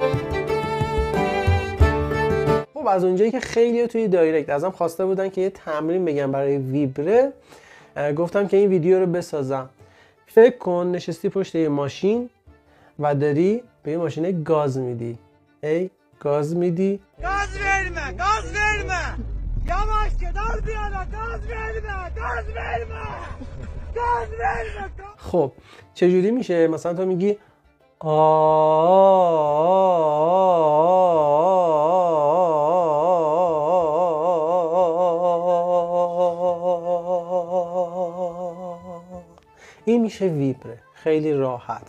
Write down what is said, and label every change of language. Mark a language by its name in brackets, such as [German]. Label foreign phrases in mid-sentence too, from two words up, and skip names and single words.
[Persian] خب از اونجایی که خیلی توی دایرکت ازم خواسته بودن که یه تمرین بگم برای ویبره، گفتم که این ویدیو رو بسازم. فکر کن نشستی پشت یه ماشین و داری به یه ماشین گاز میدی. گاز میدی. [Turkish] گاز verme, gaz verme. Yavaş gider bir yana, gaz verme, gaz verme. Gaz verme. [Persian] خب چجوری میشه؟ مثلا تو میگی این میشه ویبره، خیلی راحت.